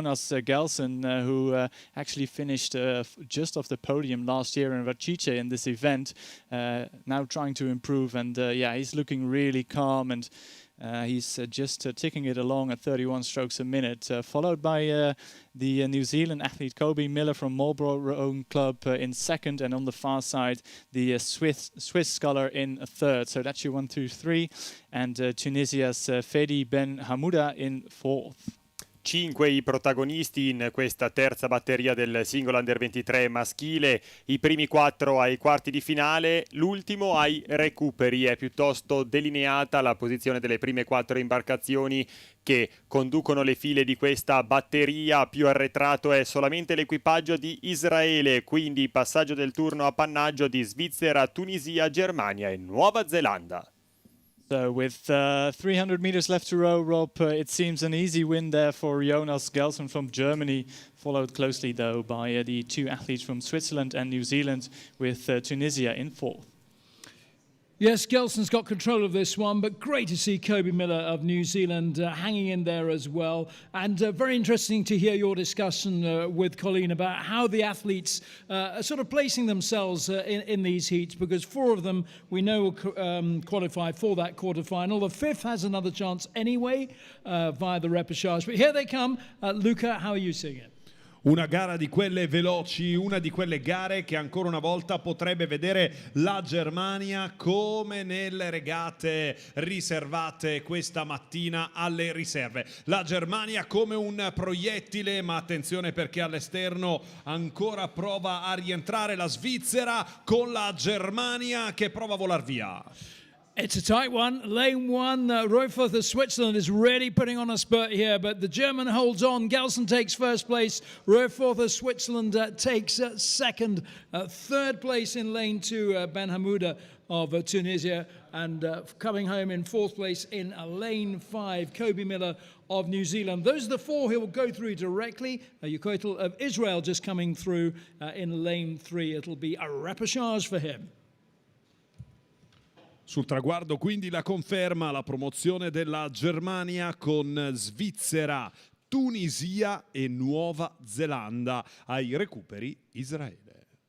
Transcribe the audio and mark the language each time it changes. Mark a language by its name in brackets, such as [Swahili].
[English] Jonas Gelsen, who actually finished just off the podium last year in Varese in this event, now trying to improve, and yeah, he's looking really calm, and he's just ticking it along at 31 strokes a minute, followed by the New Zealand athlete Kobe Miller from Marlborough Rowing Club in second, and on the far side the Swiss sculler in third. So that's your 1, 2, 3, and Tunisia's Fedi Ben Hamouda in fourth. [Italian] 5 i protagonisti in questa terza batteria del singolo Under 23 maschile, i primi 4 ai quarti di finale, l'ultimo ai recuperi. È piuttosto delineata la posizione delle prime 4 imbarcazioni che conducono le file di questa batteria. Più arretrato è solamente l'equipaggio di Israele, quindi passaggio del turno appannaggio di Svizzera, Tunisia, Germania e Nuova Zelanda. [English] So with 300 meters left to row, Rob, it seems an easy win there for Jonas Gelsen from Germany, followed closely though by the 2 athletes from Switzerland and New Zealand, with Tunisia in fourth. Yes, Gelsen's got control of this one, but great to see Kobe Miller of New Zealand hanging in there as well. And very interesting to hear your discussion with Colleen about how the athletes are sort of placing themselves in these heats, because 4 of them we know will qualify for that quarterfinal. The 5th has another chance anyway via the repechage. But here they come. Luca, how are you seeing it? [Italian] Una gara di quelle veloci, una di quelle gare che ancora una volta potrebbe vedere la Germania come nelle regate riservate questa mattina alle riserve. La Germania come un proiettile, ma attenzione perché all'esterno ancora prova a rientrare la Svizzera con la Germania che prova a volar via. [English] It's a tight one. Lane 1, Royforth of Switzerland is really putting on a spurt here, but the German holds on. Gelsen takes first place. Royforth of Switzerland takes second. Third place in lane 2, Ben Hamouda of Tunisia, and coming home in fourth place in lane 5, Kobe Miller of New Zealand. Those are the 4 who will go through directly. Yukotel of Israel just coming through in lane 3. It'll be a repechage for him. [Italian] Sul traguardo quindi la conferma, la promozione della Germania con Svizzera, Tunisia e Nuova Zelanda, ai recuperi Israele.